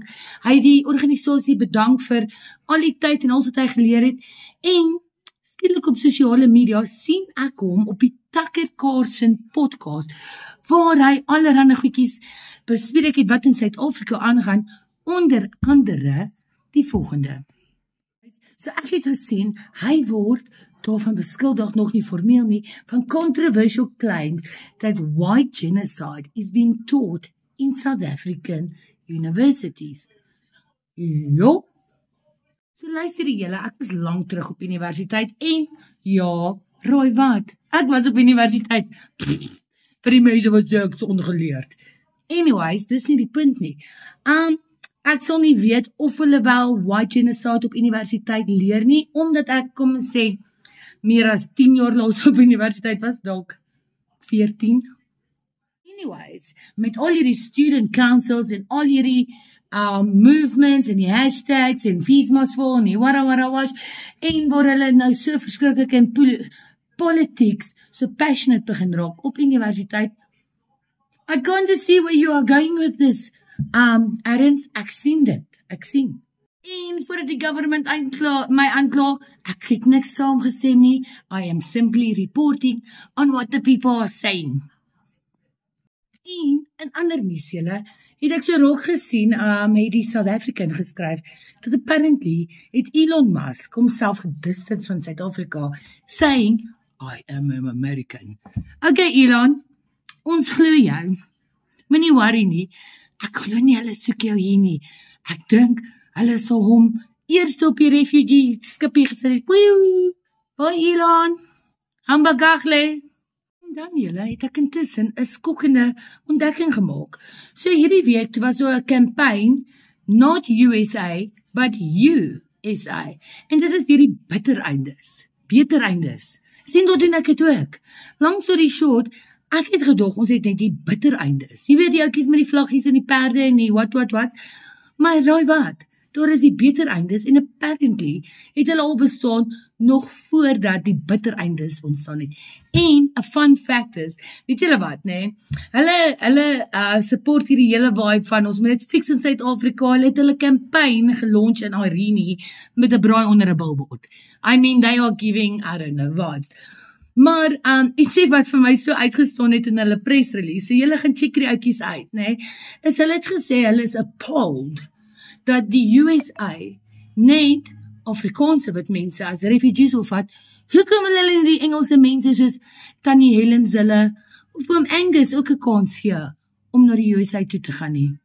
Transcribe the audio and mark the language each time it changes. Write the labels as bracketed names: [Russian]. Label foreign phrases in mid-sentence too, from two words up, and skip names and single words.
[Afrikaans] Hy het die organisasie bedank vir al die tyd en alles wat hy geleer het, en skielik op sosiale media sien ek hom op die Tucker Carlson podcast, waar hy allerhande goedjies bespreek het wat in Suid-Afrika aangaan, onder andere die volgende. So ek het gesien, hy word daarvan beskuldig, nog nie formeel nie, van [English] controversial claims that white genocide is being taught in South African universities. [Afrikaans] Jo. So luister julle, ek was lang terug op universiteit en ja, raai wat? Ek was op universiteit. Vir die mense wat sê ek is ongeleerd. Anyways, dis nie die punt nie. Ek sal nie weet of hulle wel [English] white genocide [Afrikaans] op universiteit leer nie, omdat ek kom sê meer as 10 jaar laas op universiteit was, dalk 14. Anyways, met al hierdie [English] student councils [Afrikaans] en al hierdie movements en die hashtags en fees must fall en die wara, en waar hulle nou so verskriklik in [English] politics so passionate [Afrikaans] begin raak op universiteit. [English] I can't see where you are going with this, [Afrikaans] Ernst, ek sien dit, ek sien. En voordat die government my aankla, ek het niks saamgestem nie. [English] I am simply reporting on what the people are saying. [Afrikaans] En in ander nuus julle, het ek so raak gesien, het die South African geskryf, dat apparently het Elon Musk homself gedistance van Suid-Afrika, [English] saying, I am an American. [Afrikaans] Okay Elon, ons glo jou. Moenie worry nie, ek glo nie hulle soek jou hier nie. Ek dink, hulle sal hom eerst op die refugee skipie gesit. Bye Elon, hambagagle. En dan julle het ek intussen 'n skokkende ontdekking gemaak. So hierdie week was so 'n campaign, [English] not USA, but USA. [Afrikaans] En dit is die bitter eindes. Beter eindes. Sien dat doen ek het ook. Lang [English] story short, [Afrikaans] ek het gedog ons het net die bitter eindes. Jy weet die ouetjies met die vlaggies en die perde en die wat. Maar raai wat? Daar is die beter eindes en apparently het hulle al bestaan nog voordat die bitter eindes ontstaan het. En 'n [English] fun fact [Afrikaans] is, weet julle wat, nee? Hulle support hierdie hele vibe van ons moet dit fix in Suid-Afrika. Hulle het hulle campaign gelaunch in Irene met 'n braai onder 'n billboard. [English] I mean, they are giving, I don't know what. [Afrikaans] Maar iets sê wat vir my so uitgestaan het in hulle press release, so julle gaan check die outjies uit, nee? Is hulle het gesê hulle is appalled dat die USA net Afrikaanse wit mense as refugees wil vat. Hoekom wil hulle die Engelse mense soos Tannie Helen Zille of oom Angus ook 'n kans gee om na die USA toe te gaan nie?